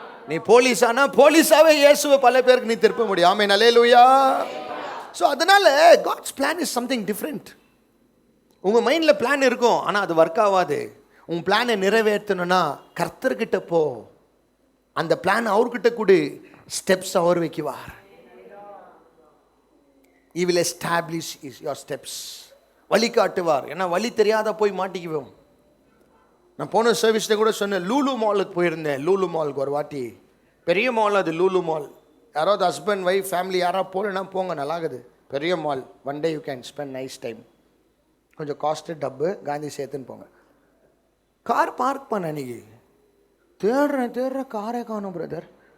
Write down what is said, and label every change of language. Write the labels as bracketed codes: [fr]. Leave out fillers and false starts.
[ta] நீ போலீஸ் ஆனால் போலீஸாகவே இயேசுவை பல பேருக்கு நீ திருப்ப முடியும். ஆமென், அல்லேலூயா. ஸோ அதனால் [en] God's plan is something different. [ta] உங்கள் மைண்டில் பிளான் இருக்கும், ஆனால் அது ஒர்க் ஆகாது. உங்கள் பிளானை நிறைவேற்றணும்னா கர்த்தர்கிட்ட போ. அந்த பிளான் அவர்கிட்ட கொடு, steps our வைக்குவார். [en] He will establish your steps. [ta] வழி காட்டுவார். ஏன்னா வழி தெரியாத போய் மாட்டிக்குவோம். நான் போன சர்வீஸில் கூட சொன்னேன், லூலு மாலுக்கு போயிருந்தேன். லூலு மாலுக்கு ஒரு வாட்டி, பெரிய மால் அது லூலு மால். யாராவது ஹஸ்பண்ட் ஒய்ஃப் ஃபேமிலி யாராவது போகலன்னா போங்க, நல்லாகுது. பெரிய mall, [en] One day you can spend nice time. [ta] கொஞ்சம் காஸ்ட்டு டப்பு காந்தி சேர்த்துன்னு போங்க. கார் பார்க் பண்ண அன்றைக்கி தேடுறேன் காரே காணும் பிரதர்.